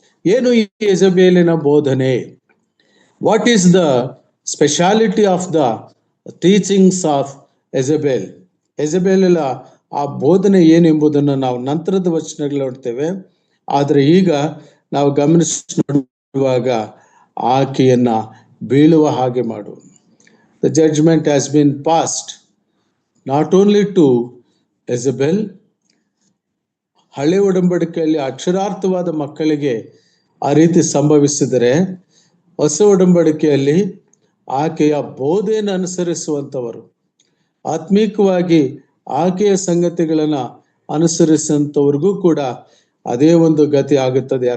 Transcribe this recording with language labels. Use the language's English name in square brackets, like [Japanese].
[Kannada] ಏನು ಈ ಯೆಜಬೇಲಿನ ಬೋಧನೆ? [English] What is the speciality of the teachings of Jezebel? [Kannada] ಯೆಜಬೇಲಳ ಆ ಬೋಧನೆ ಏನು ಎಂಬುದನ್ನು ನಾವು ನಂತರದ ವಚನಗಳು ನೋಡ್ತೇವೆ. ಆದ್ರೆ ಈಗ ನಾವು ಗಮನಿಸಿ ನೋಡುವಾಗ ಆಕೆಯನ್ನ ಬೀಳುವ ಹಾಗೆ ಮಾಡು. [English] The judgment has been passed not only to Jezebel. [Kannada] ಹಳೆ ಒಡಂಬಡಿಕೆಯಲ್ಲಿ ಅಕ್ಷರಾರ್ಥವಾದ ಮಕ್ಕಳಿಗೆ ಆ ರೀತಿ ಸಂಭವಿಸಿದರೆ, ಹೊಸ ಒಡಂಬಡಿಕೆಯಲ್ಲಿ ಆಕೆಯ ಬೋಧೆಯನ್ನು ಅನುಸರಿಸುವಂಥವರು, ಆತ್ಮೀಕವಾಗಿ ಆಕೆಯ ಸಂಗತಿಗಳನ್ನ ಅನುಸರಿಸುವಂಥವ್ರಿಗೂ ಕೂಡ ಅದೇ ಒಂದು ಗತಿ ಆಗುತ್ತದೆ.